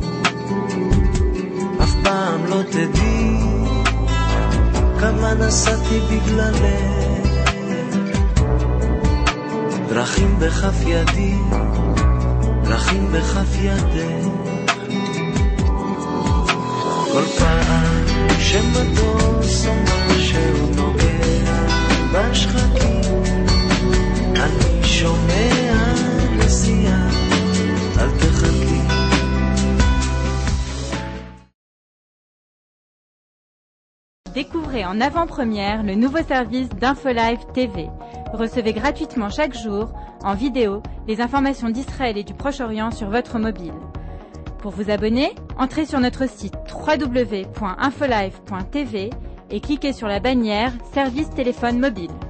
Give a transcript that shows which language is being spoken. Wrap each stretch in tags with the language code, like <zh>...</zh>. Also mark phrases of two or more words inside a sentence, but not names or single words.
<he>אף פעם לא תדעי כמה נסעתי בגללך דרכים בכף ידי דרכים בכף ידך כל פעם שמטוס או משהו נוגע בשחקים אני שומע נסיעה אל תחכי</he> <fr>Découvrez en avant-première le nouveau service d'InfoLive TV. Recevez gratuitement chaque jour, en vidéo, les informations d'Israël et du Proche-Orient sur votre mobile. Pour vous abonner, entrez sur notre site www.infolive.tv et cliquez sur la bannière Service téléphone mobile.</fr>